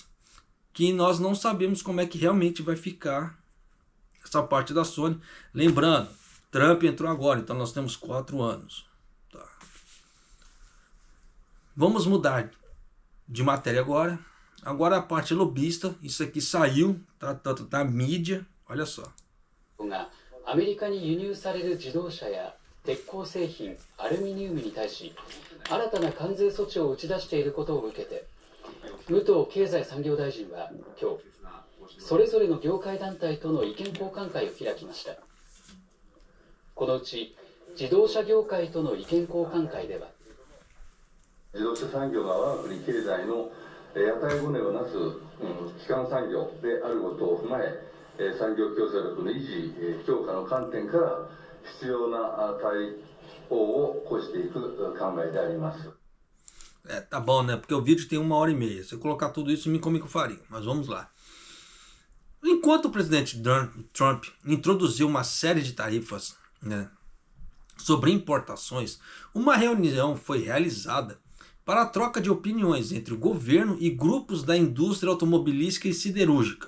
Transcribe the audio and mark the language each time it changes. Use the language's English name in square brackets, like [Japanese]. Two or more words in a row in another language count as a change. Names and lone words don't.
[Portuguese] Que nós não sabemos como é que realmente vai ficar essa parte da Sony. Lembrando, Trump entrou agora, então nós temos 4 anos. Tá. Vamos mudar de matéria agora. Agora a parte lobista, isso aqui saiu, tá na mídia, olha só. [Japanese] アメリカに輸入される自動車や鉄鋼製品、アルミニウムに対し新たな関税措置を打ち出していることを受けて、武藤経済産業大臣は今日、それぞれの業界団体との意見交換会を開きました。このうち自動車業界との意見交換会では、自動車産業が我が国経済の屋台骨をなす基幹産業であることを踏まえ、産業競争力の維持強化の観点から必要な対応を講じていく考えであります。 [Portuguese] Tá bom, né? Porque o vídeo tem 1h30. Se eu colocar tudo isso, me come com farinha. Mas vamos lá. Enquanto o presidente Trump introduziu uma série de tarifas, né, sobre importações, uma reunião foi realizada para a troca de opiniões entre o governo e grupos da indústria automobilística e siderúrgica.